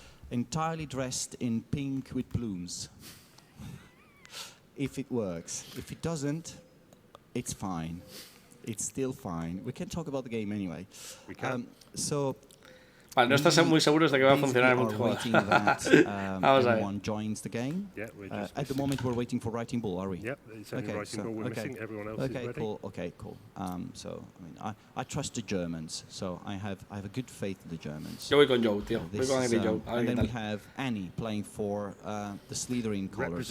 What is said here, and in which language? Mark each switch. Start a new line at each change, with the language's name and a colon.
English: Entirely dressed in pink with plumes. If it works. If it doesn't, it's fine. It's still fine. We can talk about the game anyway. We can.
Spanish: Vale, no estás muy seguros de que va a funcionar el multijugador. Vamos a ver.
English: Joins the game. Yeah, at the moment, we're waiting for Writing Bull, are we? Yep, it's only Writing Bull we're missing. Everyone else is ready. Cool. Okay, cool. So, I mean, I trust the Germans. So I have a good faith in the Germans.
Spanish: Yo voy con Joe, tío. Voy con Angry Joe. A ver
English: and
Spanish: qué
English: then
Spanish: tal.
English: we have Annie playing for the Slitherine colors.